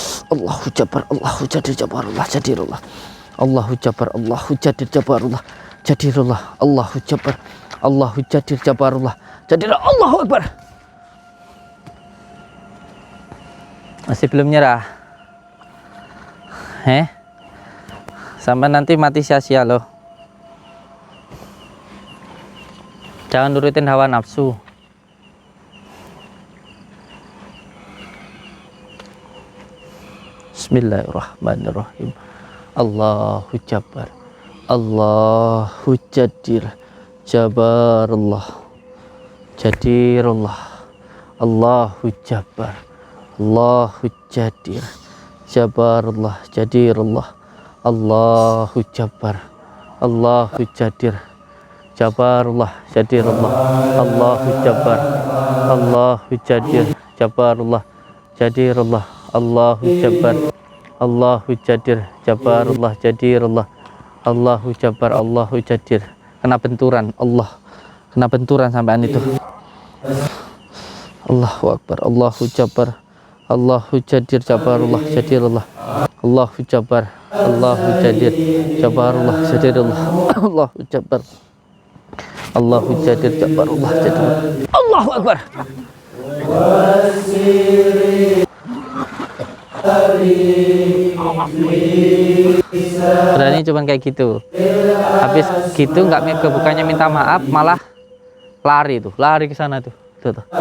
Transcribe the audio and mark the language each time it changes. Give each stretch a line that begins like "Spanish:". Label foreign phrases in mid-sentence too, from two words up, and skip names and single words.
Arabic: الله جبار، الله قادر جبار الله قادر الله. الله جبار، الله قادر جبار الله قادر الله. الله جبار، الله قادر جبار الله قادر الله. الله أكبر.
Indonesian: Masih belum nyerah? Sampai nanti mati sia-sia loh. Jangan nurutin hawa nafsu.
Arabic: Bismillahirrahmanirrahim. الله جبار، الله قادر جبار الله قادر الله. الله جبار، الله قادر جبار الله قادر الله. الله جبار، الله قادر جبار الله قادر الله. الله جبار، الله قادر جبار الله قادر الله. الله جبار، الله قادر جبار الله قادر الله. الله جبار، الله قادر.
Indonesian: Kena benturan Allah, kena benturan sampean itu.
Arabic: الله أكبر، الله جبار، الله قادر جبار الله قادر الله. الله جبار، الله قادر جبار الله قادر الله. الله جبار، الله قادر جبار الله قادر الله. الله أكبر.
Indonesian: Berani cuman kayak gitu. Habis gitu nggak bukannya minta maaf, malah lari tuh, lari ke sana tuh. Tuh.